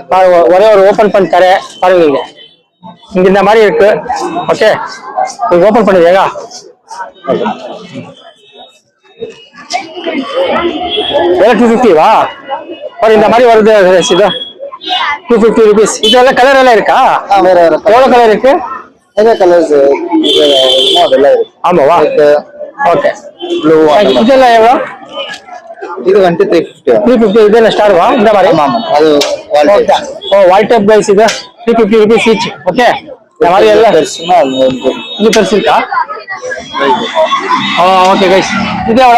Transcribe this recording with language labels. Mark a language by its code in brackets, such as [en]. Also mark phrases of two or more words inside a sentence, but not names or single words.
[ta] பாருங்க ஒரே ஒரு ஓபன் பண்ணி தரேன் பாருங்க இங்க இந்த மாதிரி இருக்கு ஓகே நீங்க ஓபன் பண்ணுவீங்க இதெல்லாம் 250 வா பாரு இந்த மாதிரி வருது இது 250 rupees இதெல்லாம் கலர் எல்லாம் இருக்கா வேற எவ்வளவு கலர் இருக்கு [kn] ಬೇರೆ ಕಲರ್ಸ್ ಅದೆಲ್ಲ ಇರುತ್ತೆ [ta] ஆமாவா ஓகே [kn] ಬ್ಲೂ [ta] இதெல்லாம் எவ்வளோ [kn] ಇದು 350 [ta] 350 இதெல்லாம் ஸ்டார் வா இந்த மாதிரி [kn] ಅದು [ta] ஓ [en] wall type guys [ta] இது 350 [en] rupees each [ta] ஓகே இந்த மாதிரி எல்லாம் இது பெருசு இருக்கா [en] okay guys [ta] இது எவ்வளோ